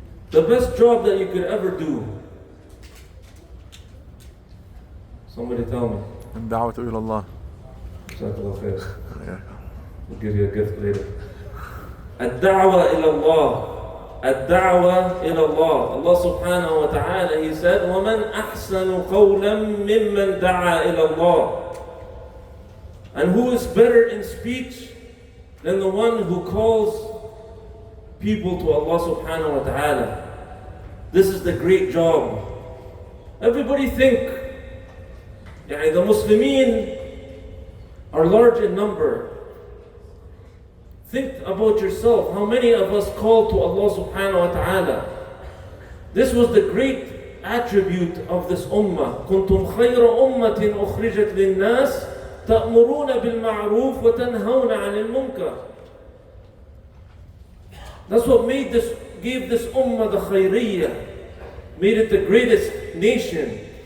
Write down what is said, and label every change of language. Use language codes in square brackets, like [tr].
[en] The best job that you could ever do. Somebody tell me. [ar] الدعوة إلى الله. [en] Jazakallah khair. We'll give you a gift later. [ar] الدعوة إلى الله. الدعوة إلى الله. [en] Allah subhanahu wa ta'ala, He said, [ar] وَمَنْ أَحْسَنُ قَوْلًا مِمَّنْ دَعَا إِلَى اللَّهِ. [en] And who is better in speech than the one who calls people to Allah subhanahu wa ta'ala? This is the great job. Everybody think, the Muslimin are large in number. Think about yourself. How many of us call to Allah subhanahu wa ta'ala? This was the great attribute of this ummah. [ar] كنتم خير أمة أخرجت للناس تأمرون بالمعروف وتنهون عن المنكر. [en] That's what gave this ummah the khayriyah, made it the greatest nation.